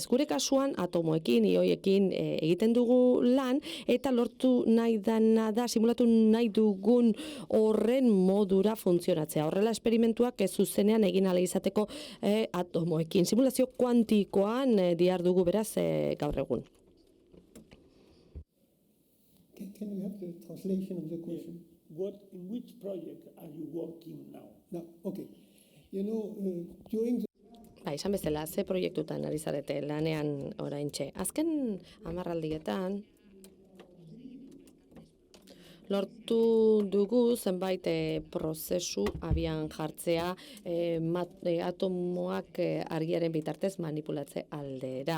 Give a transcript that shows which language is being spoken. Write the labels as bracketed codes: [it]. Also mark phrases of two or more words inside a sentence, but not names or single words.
[eu] Gure kasuan atomoekin, ioiekin egiten dugu lan eta lortu nahi dana da simulatu nahi dugun horren modura funtzionatzea. Horrela esperimentuak zuzenean egin ahal izateko atomoekin. Simulazio kuantikoan dihardugu beraz gaur egun. [en] Can you have the translation of the question? In which project are you working now? No, okay. You know, during the [eu] Esan bezala, ze proiektutan ari zarete lanean oraintxe. Azken 10 aldietan lortu dugu zenbait prozesu abian jartzea atomoak argiaren bitartez manipulatze aldera.